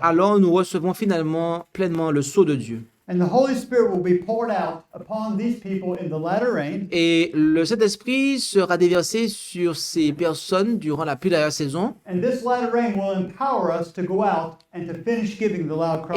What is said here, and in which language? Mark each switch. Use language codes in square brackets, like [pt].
[fr] alors nous recevons finalement pleinement le sceau de Dieu. [en] And the Holy Spirit will be poured out upon these people in the latter rain, [fr] Et le Saint-Esprit sera déversé sur ces personnes durant la plus dernière saison. [en] and this latter rain will empower us to go out and to finish giving the loud cry.